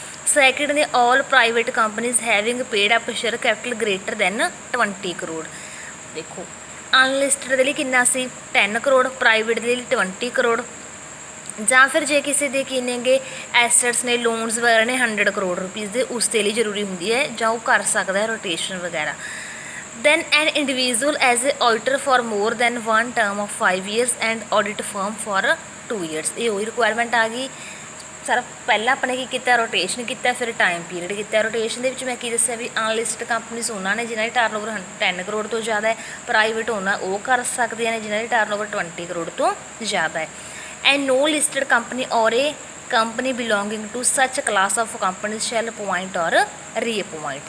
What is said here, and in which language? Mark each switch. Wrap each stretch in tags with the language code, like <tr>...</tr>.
<en>Second ਨੇ all private companies having paid up share capital greater than 20 crore.</en> <pa>ਦੇਖੋ ਅਨਲਿਸਟਡ ਦੇ ਲਈ ਕਿੰਨਾ ਸੀ, 10 ਕਰੋੜ, ਪ੍ਰਾਈਵੇਟ ਦੇ ਲਈ 20 ਕਰੋੜ। ਜਾਂ ਫਿਰ ਜੇ ਕਿਸੇ ਦੇ ਕੀ ਨੇਗੇ ਐਸਟਸ ਨੇ, ਲੋਨਸ ਵਗੈਰਾ ਨੇ 100 ਕਰੋੜ ਰੁਪੀਜ਼ ਦੇ, ਉਸ ਦੇ ਲਈ ਜ਼ਰੂਰੀ ਹੁੰਦੀ ਹੈ ਜਾਂ ਉਹ ਕਰ ਸਕਦਾ ਹੈ ਰੋਟੇਸ਼ਨ ਵਗੈਰਾ।</pa> <en>Then an individual as a auditor for more than 1 term of 5 years and audit firm for 2 years।</en> <pa>ਇਹ ਉਹੀ ਰਿਕੁਆਇਰਮੈਂਟ ਆ ਗਈ ਸਰ ਪਹਿਲਾਂ ਆਪਣੇ ਕੀ ਕੀਤਾ, ਰੋਟੇਸ਼ਨ ਕੀਤਾ, ਫਿਰ ਟਾਈਮ ਪੀਰੀਅਡ ਕੀਤਾ। ਰੋਟੇਸ਼ਨ ਦੇ ਵਿੱਚ ਮੈਂ ਕੀ ਦੱਸਿਆ ਵੀ ਅਨਲਿਸਟਡ ਕੰਪਨੀਜ਼ ਉਹਨਾਂ ਨੇ ਜਿਨ੍ਹਾਂ ਦੀ ਟਰਨਓਵਰ 10 ਕਰੋੜ ਤੋਂ ਜ਼ਿਆਦਾ ਹੈ, ਪ੍ਰਾਈਵੇਟ ਉਹ ਕਰ ਸਕਦੀਆਂ ਨੇ ਜਿਨ੍ਹਾਂ ਦੀ ਟਰਨਓਵਰ 20 ਕਰੋੜ ਤੋਂ ਜ਼ਿਆਦਾ ਹੈ।</pa> <en>And no listed company or a company belonging to such class of company shall appoint or reappoint.</en>